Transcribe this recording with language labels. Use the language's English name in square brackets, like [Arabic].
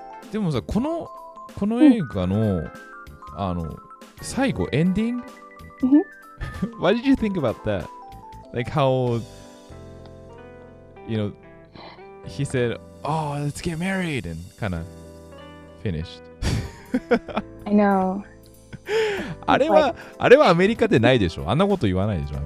[Japanese] でもさ、この映画の最後エンディング？ [English] What did you think about that? Like how, you know, he said, "Oh, let's get married," and kind of finished. I know. [Japanese] あれはアメリカでないでしょ。あんなこと言わないでしょ。